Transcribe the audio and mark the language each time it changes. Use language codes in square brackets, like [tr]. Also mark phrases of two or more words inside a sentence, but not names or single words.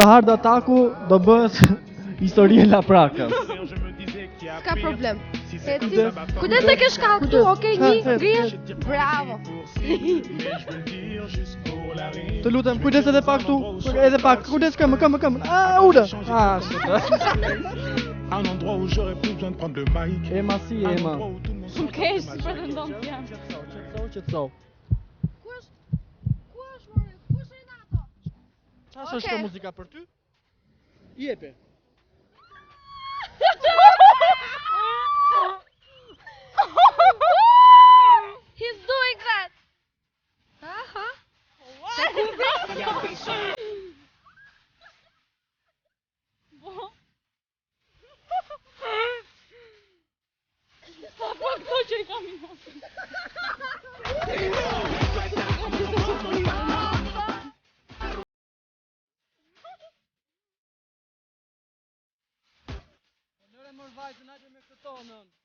[sq] që hard ataku do bëhet histori e Laprakës. S'ka problem. Eci. Kujdes se ke shkallë këtu, okej, një, ngrihesh. Bravo. Të lutem, kujdes edhe pak këtu. Edhe pak, kujdes këmbë. Ule. [fr] Un endroit où j'aurais plus besoin de prendre le mic. [sq] Ema si [fr] Un [sq] Ema. [fr] endroit où tout le monde se [sq] Shumë keq, si pretendon të jam. Qetëso. Ku është more? Ku është Renato? Çfarë është kjo muzika për ty? Jepi. [en] He's doing that. [sq] Aha. Sa po këto që i kam i Nëre mor vajzën, hajde me këtë tonën.